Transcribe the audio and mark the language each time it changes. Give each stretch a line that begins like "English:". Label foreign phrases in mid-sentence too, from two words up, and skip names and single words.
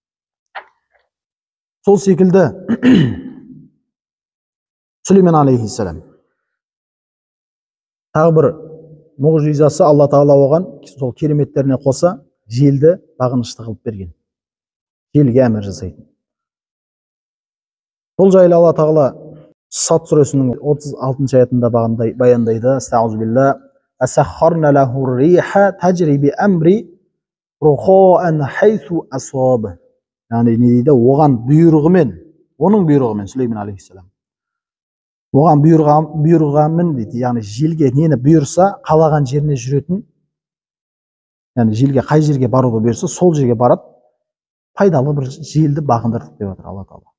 Kazakh: Сол секілді Сүлеймен алейхиссалам тағы бір мұғжизасы, Алла тағала оған сол кереметтеріне қоса желді бағынышты қылып берген. Желге әмір жасайтын. Бұл жайлы Алла тағала Сад сүресінің 36-ші аятында баяндайды.
Arabic: أستغفر الله فسخرنا له الريح تجري بأمره رخاء حيث أصاب.
Kazakh: Яғни не дейді? Оған бұйрығымен, оның бұйрығымен Сүлеймен алейхиссалам. Оған бұйырғанмен дейді, яғни желге нені бұйырса, қалаған жеріне жүретін, яғни желге қай жерге баруды бұйырса, сол жерге барады, пайдалы бір желді бағындырдық деп отыр Алла тағала.